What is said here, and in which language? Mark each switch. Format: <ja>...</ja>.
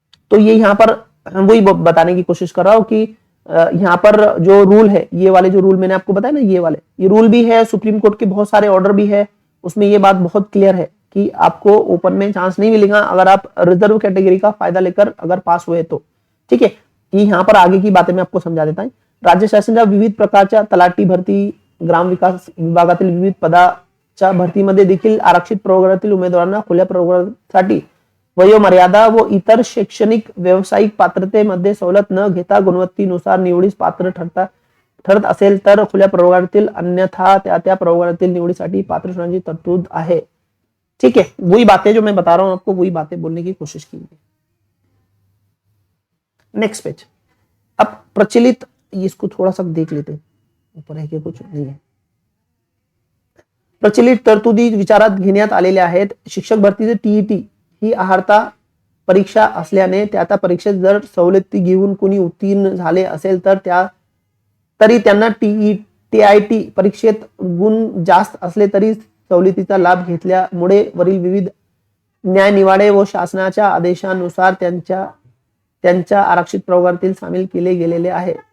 <hi>तो ये यहाँ पर वही बताने की कोशिश कर रहा हूं कि यहाँ पर जो रूल है, ये वाले जो रूल मैंने आपको बताया ना, ये रूल भी है, सुप्रीम कोर्ट के बहुत सारे ऑर्डर भी है, उसमें ये बात बहुत क्लियर है कि आपको ओपन में चांस नहीं मिलेगा अगर आप रिजर्व कैटेगरी का फायदा लेकर अगर पास हुए तो। ठीक है, ये यहाँ पर आगे की बातें मैं आपको समझा देता हूँ।</hi> <mr>राज्य शासनाच्या विविध प्रकारच्या तलाठी भरती, ग्राम विकास विभागातील विविध पदाच्या भरतीमध्ये देखील आरक्षित प्रवर्गातील उमेदवारांना खुल्या प्रवर्गासाठी वयोमर्यादा व इतर शैक्षणिक व्यावसायिक पात्रतेमध्ये सवलत न घेता गुणवत्तेनुसार निवडीस पात्र ठरत असेल तर खुल्या प्रवर्गातील, अन्यथा त्या प्रवर्गातील निवडीसाठी पात्र होण्याची तरतूद आहे।</mr> <hi>ठीक है, वही बातें जो मैं बता रहा हूं आपको, वही बातें बोलने की कोशिश की। Next page. अब प्रचलित, इसको थोड़ा सा देख लेते हैं, ऊपर है कि कुछ नहीं है।</hi> <mr>प्रचलित तरतुदी विचारात घेण्यात आलेल्या आहेत। शिक्षक भरतीचे टीईटी ही अर्हता परीक्षा असल्याने त्या परीक्षेत जर सवलती घेऊन कोणी उत्तीर्ण झाले असेल तर तरी त्यांना टीआयटी परीक्षेत गुण जास्त असले तरी सवलतीचा लाभ घेतल्यामुळे वरील विविध न्यायनिवाडे व शासनाच्या आदेशानुसार त्यांच्या आरक्षित प्रवर्गातील सामील केले गेलेले आहे।</mr>